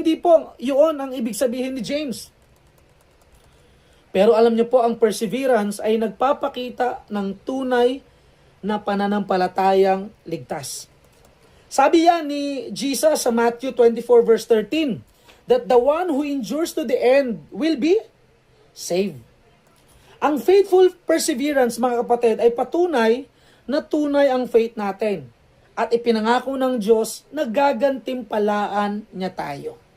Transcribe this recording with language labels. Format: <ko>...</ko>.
<tl>Hindi po, yun ang ibig sabihin ni James. Pero alam niyo po, ang perseverance ay nagpapakita ng tunay na pananampalatayang ligtas. Sabi yan ni Jesus sa Matthew 24 verse 13,</tl> <en>that the one who endures to the end will be saved.</en> <tl>Ang faithful perseverance, mga kapatid, ay patunay na tunay ang faith natin. At ipinangako ng Diyos na gagantimpalaan niya tayo.</tl>